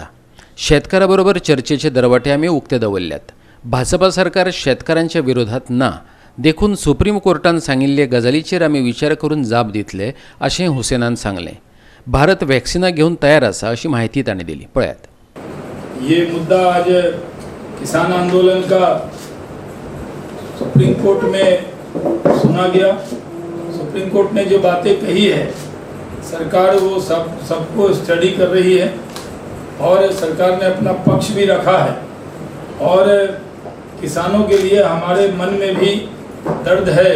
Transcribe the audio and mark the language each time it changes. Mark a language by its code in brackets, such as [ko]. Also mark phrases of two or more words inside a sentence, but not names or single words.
[kok] शेतकाराबरोबर चर्चेचे दरवटे आमी उक्ते दवरल्यात. भाजपा सरकार शेतकारांच्या विरोधात ना, देखून सुप्रीम कोर्टान सांगिल्ले गजालीचेर आमी विचार करून जाप दितले अशें हुसेनान सांगलें. भारत वॅक्सिनां घेवन तयार आसा अशी माहिती ताणें दिली. पळयात. [hi] ये मुद्दा आज किसान आंदोलन का सुप्रीम कोर्ट में सुना गया. सुप्रीम कोर्ट ने जो बातें कही है सरकार वो सबको स्टडी कर रही है और सरकार ने अपना पक्ष भी रखा है और किसानों के लिए हमारे मन में भी दर्द है.